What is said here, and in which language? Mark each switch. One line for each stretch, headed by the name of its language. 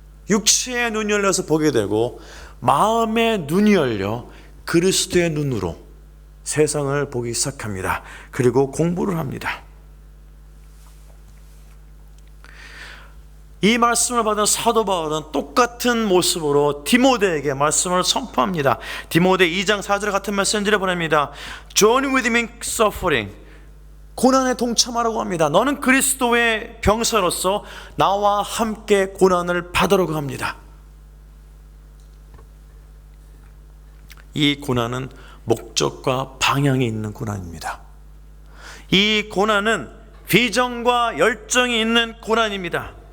Korean: 육체의 눈이 열려서 보게 되고 마음의 눈이 열려 그리스도의 눈으로 세상을 보기 시작합니다. 그리고 공부를 합니다. 이 말씀을 받은 사도 바울은 똑같은 모습으로 디모데에게 말씀을 선포합니다. 디모데 2장 4절 같은 메시지를 보냅니다.
English: Join with me in suffering.
Korean: 고난에 동참하라고 합니다. 너는 그리스도의 병사로서 나와 함께 고난을 받으라고 합니다. 이 고난은 목적과 방향이 있는 고난입니다. 이 고난은 비전과 열정이 있는 고난입니다.